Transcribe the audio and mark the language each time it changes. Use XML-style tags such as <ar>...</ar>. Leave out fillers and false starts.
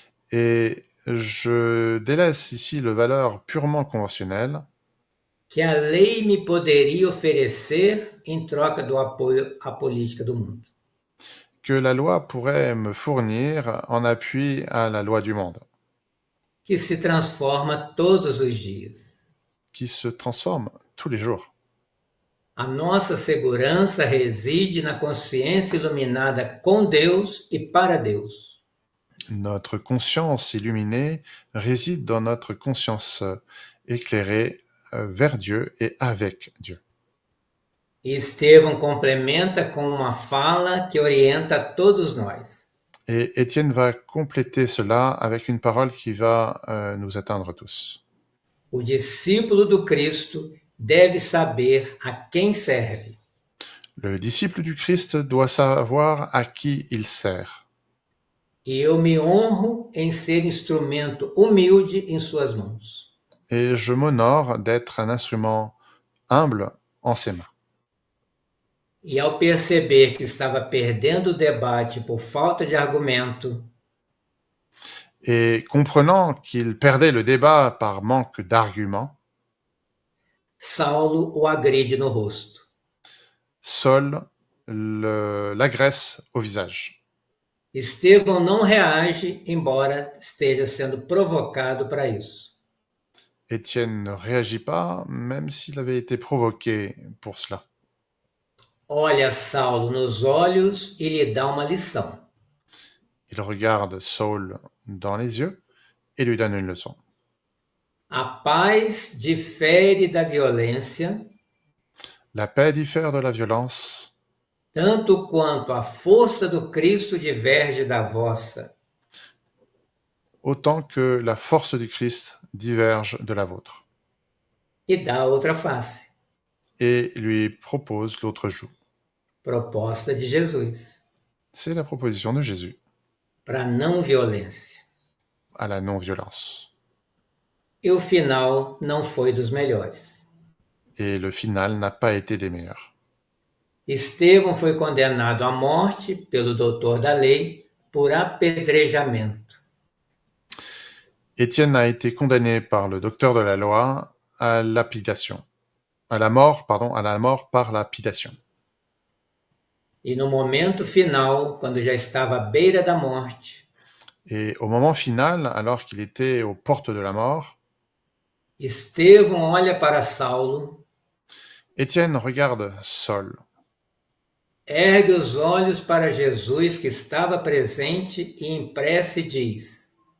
<fr>Et je délaisse ici le valeur purement conventionnelle</fr> <pt>que a lei me poderia oferecer em troca do apoio à política do mundo.</pt> <fr>que la loi pourrait me fournir en appui à la loi du monde,</fr> <pt>Que se transforma todos os dias.</pt> <fr>qui se transforme tous les jours.</fr> <pt>A nossa segurança reside na consciência iluminada com Deus e para Deus.</pt> <fr>Notre conscience illuminée réside dans notre conscience éclairée vers Dieu et avec Dieu.</fr> <pt>E Estevão complementa com uma fala que orienta todos nós.</pt> <fr>Et Étienne va compléter cela avec une parole qui va nous atteindre tous.</fr> <pt>O discípulo do Cristo deve saber a quem serve.</pt> <fr>Le disciple du Christ doit savoir à qui il sert.</fr> <pt>E eu me honro em ser instrumento humilde em suas mãos.</pt> <fr>Et je m'honore d'être un instrument humble en ses mains.</fr> <pt>E ao perceber que estava perdendo o debate por falta de argumento,</pt> <fr>Et comprenant qu'il perdait le débat par manque d'arguments,</fr> <pt>Saulo o agride no rosto.</pt> <fr>Saul l'agresse au visage.</fr> <pt>Estevão não reage, embora esteja sendo provocado para isso.</pt> <fr>Étienne ne réagit pas, même s'il avait été provoqué pour cela.</fr> <pt>Olha Saulo nos olhos e lhe dá uma lição.</pt> <fr>Il regarde Saul dans les yeux et lui donne une leçon.</fr> <pt>A paz difere da violência,</pt> <fr>La paix diffère de la violence,</fr> <pt>tanto quanto a força do Cristo diverge da vossa.</pt> <fr>autant que la force du Christ diverge de la vôtre.</fr> <pt>E dá outra face.</pt> <fr>Et lui propose l'autre joue.</fr> <pt>Proposta de Jesus</pt> <fr>C'est la proposition de Jésus</fr> <pt>para não violência.</pt> <fr>à la non-violence.</fr> <pt>E o final não foi dos melhores.</pt> <fr>Et le final n'a pas été des meilleurs.</fr> <pt>Estevão foi condenado à morte pelo doutor da lei por apedrejamento.</pt> <fr>Étienne a été condamné par le docteur de la loi à lapidation. À la mort par lapidation.</fr> <pt>E no momento final, quando já estava à beira da morte,</pt> <fr>Et au moment final, alors qu'il était aux portes de la mort,</fr> <pt>Estevão olha para Saulo,</pt> <fr>Étienne regarde Saul,</fr> <pt>ergue os olhos para Jesus que estava presente e em prece diz:</pt>